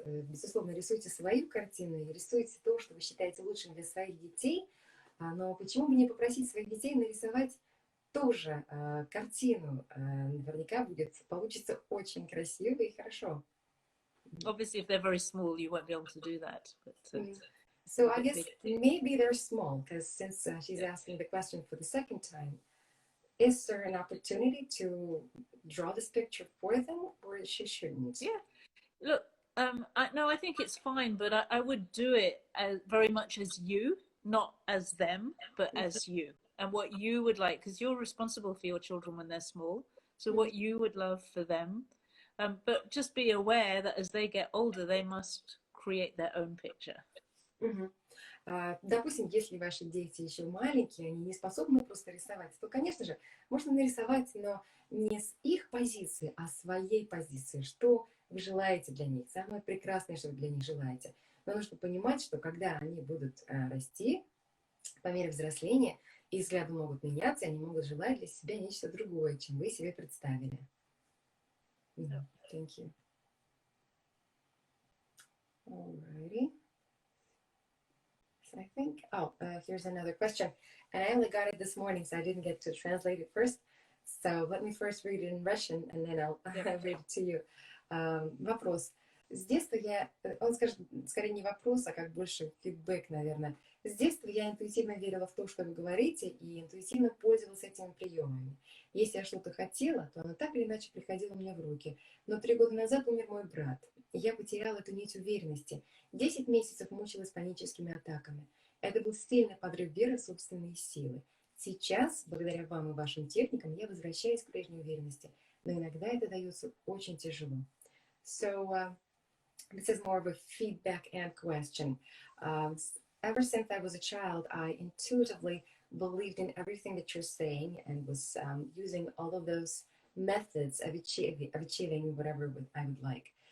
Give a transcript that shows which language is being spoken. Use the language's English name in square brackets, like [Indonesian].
[Russian] Безусловно, рисуйте свою картину и рисуйте то, что вы считаете лучшим для своих детей. Но почему бы не попросить своих детей нарисовать тоже картину? Наверняка получится очень красиво и хорошо. [English] Obviously, if they're very small, you won't be able to do that. But, so I guess maybe they're small, because since she's asking the question for the second time, is there an opportunity to draw this picture for them, or she shouldn't? Yeah. Look, I think it's fine, but I would do it as very much as you, not as them, but as you, and what you would like, because you're responsible for your children when they're small. So what you would love for them. But just be aware that as they get older, they must create their own picture. [Russian] Допустим, если ваши дети еще маленькие, они не способны просто рисовать, то, конечно же, можно нарисовать, но не с их позиции, а своей позиции. Что вы желаете для них? Самое прекрасное, что вы для них желаете. Но нужно понимать, что когда они будут расти, по мере взросления, их взгляды могут меняться, они могут желать для себя нечто другое, чем вы себе представили. [English] Thank you. Alrighty. So I think, here's another question. And I only got it this morning, so I didn't get to translate it first. So let me first read it in Russian, and then I'll read it to you. [Russian] Вопрос. С детства он скажет, скорее не вопрос, а как больше фидбэк, наверное. С детства я интуитивно верила в то, что вы говорите, и интуитивно пользовалась этими приемами. Если я что-то хотела, то оно так или иначе приходило мне в руки. Но 3 года назад умер мой брат, и я потеряла эту нить уверенности. 10 месяцев мучилась паническими атаками. Это был сильный подрыв веры в собственные силы. Сейчас, благодаря вам и вашим техникам, я возвращаюсь к прежней уверенности, но иногда это дается очень тяжело. [English] So, this is more of a feedback and question. Um, Ever since I was a child, I intuitively believed in everything that you're saying and was using all of those methods of achieving whatever I would like.